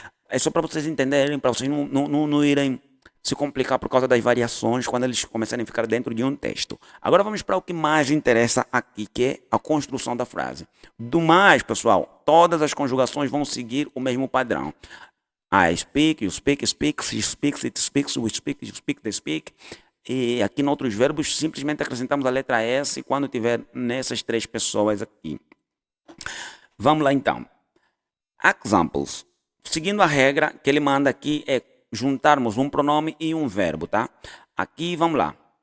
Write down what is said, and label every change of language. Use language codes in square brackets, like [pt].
[pt] É só para vocês entenderem, para vocês não irem se complicar por causa das variações quando eles começarem a ficar dentro de um texto. Agora vamos para o que mais interessa aqui, que é a construção da frase. Do mais, pessoal, todas as conjugações vão seguir o mesmo padrão. [en] I speak, you speak, speaks, he speaks, it speaks, we speak, you speak, they speak. [pt] E aqui em outros verbos, simplesmente acrescentamos a letra S quando tiver nessas três pessoas aqui. Vamos lá então. Examples. Seguindo a regra que ele manda aqui é juntarmos um pronome e um verbo, tá? Aqui, vamos lá.